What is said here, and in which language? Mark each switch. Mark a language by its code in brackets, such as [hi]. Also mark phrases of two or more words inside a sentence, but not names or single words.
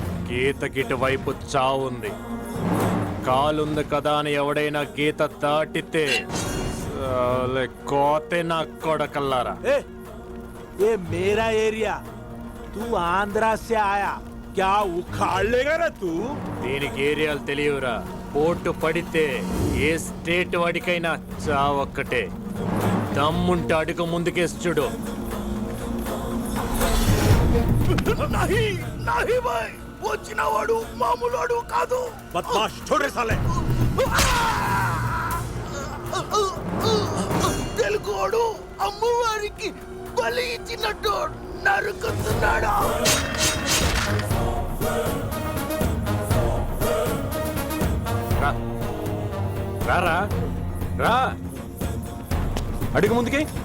[te] గీతకిటి వైపు చావుంది. కాలుంది కదా అని ఎవడైనా గీత దాటితే కోతే నా కొడకల్లారా. [hi] ये मेरा एरिया, तू आंध्रा से आया, क्या उखाड़ लेगा ना तू? [te] దీనికి ఏరియాలు తెలియవురా. పోటు పడితే ఏ స్టేట్ వాడికైనా చావొక్కటే. దమ్ముంటే అడుగు ముందుకేసి చూడు. [hi] नहीं नहीं भाई, वो [te] చిన్నవాడు మామూలువాడు కాదు. [hi] बदमाश छोड़े साले. [te] తెలుగోడు అమ్మవారికి బలి ఇచ్చినట్టు నరుకుతున్నాడా? రారా రా, అడుగు ముందుకి.